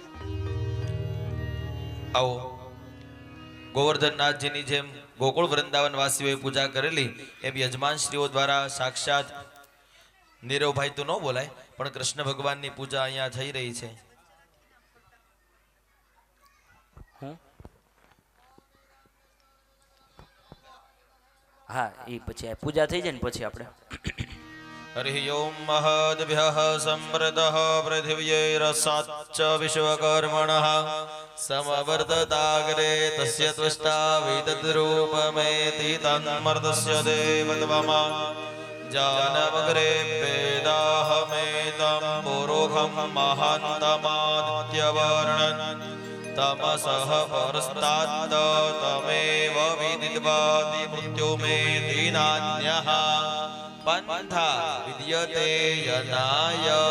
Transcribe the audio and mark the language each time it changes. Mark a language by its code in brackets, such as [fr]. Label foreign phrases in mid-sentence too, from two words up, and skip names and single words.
[gu] આવો ગોવર્ધનનાથજીની જેમ ગોકુળ વૃંદાવન વાસીઓએ પૂજા કરેલી એમ યજમાન શ્રીઓ દ્વારા સાક્ષાત નીરવભાઈ તો ન બોલાય પણ કૃષ્ણ ભગવાનની પૂજા અહીંયા થઈ રહી છે. હા એ પછી પૂજા થઈ જાય ને પછી આપણે [sa] हरि ओम महद्भ्यः संवृतः पृथिव्यैरसाच्च विश्वकर्मणः समवर्तताग्रे तस्य त्वष्टा विदद्रूपमेति तन्मर्तस्य देवत्वमा जानमग्रे वेदाहमेतं पुरोहं महान्तमादित्यवर्णन् तमसः परस्तात् तमेव विदित्वादि मृत्युमेति नान्यः पंथा विद्यते यनाय